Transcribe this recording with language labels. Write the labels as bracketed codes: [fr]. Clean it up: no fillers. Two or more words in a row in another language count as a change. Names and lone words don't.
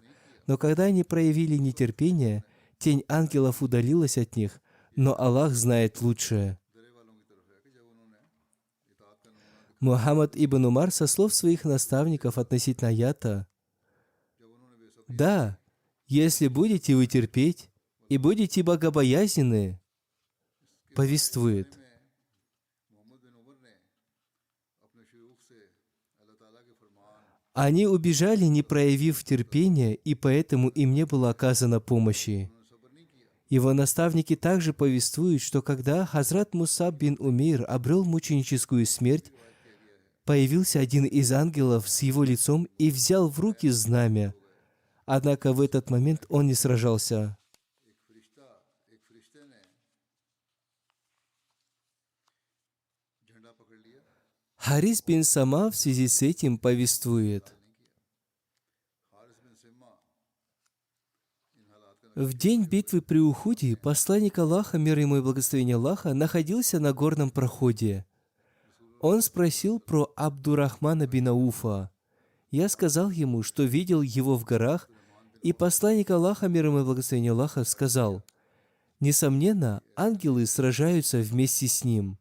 [ru] Но когда они проявили нетерпение, тень ангелов удалилась от них, но Аллах знает лучшее. Мухаммад ибн Умар со слов своих наставников относительно аята: «Да, если будете вы терпеть и будете богобоязненны, повествует: [ur] محمد بن عمر نے اپنے شیوخ سے اللہ تعالیٰ کے فرمان [ru] они убежали, не проявив терпения, и поэтому им не было оказано помощи. [ur] صبر نہیں کیا. [ru] Его наставники также повествуют, что когда Хазрат Мусаб бин Умейр обрел мученическую смерть, появился один из ангелов с его лицом и взял в руки знамя. Однако в этот момент он не сражался. [ur] ایک فرشتے نے جھنڈا پکڑ لیا, [ru] Харис бин Сама в связи с этим повествует: [ur] حارث بن صمہ ان حالات کا [ru] в день битвы при Ухуде посланник Аллаха, мир ему и благословение Аллаха, находился на горном проходе. Он спросил про Абдурахмана бин Ауфа. Я сказал ему, что видел его в горах, и посланник Аллаха, мир ему и благословение Аллаха, сказал: несомненно, ангелы сражаются вместе с ним.